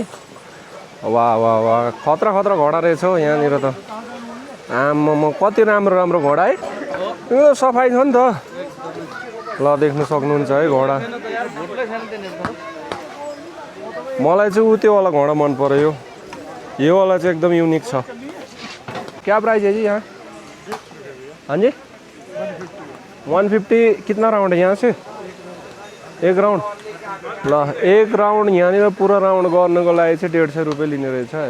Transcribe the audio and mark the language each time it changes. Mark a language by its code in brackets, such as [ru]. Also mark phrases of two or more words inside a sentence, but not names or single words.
[ne] वाह वाह वाह खतरा खतरा घोडा रहेछ हौ यहाँनिर त। आम्मा कति राम्रो राम्रो घोडा है, यो सफाइ छ नि त। ल देख्न सक्नुहुन्छ है घोडा। मलाई चाहिँ त्यो वाला घोडा मन पर्यो, यो वाला चाहिँ एकदम युनिक छ। [hi] क्या प्राइस है जी यहाँ? हाँ जी 150। कितना राउंड है यहाँ से? 1 राउंड। [ne] ल 1 राउंड यहाँनिर पुरा राउंड गर्नको लागि चाहिँ 150 रुपियाँ लिने रहेछ होइन।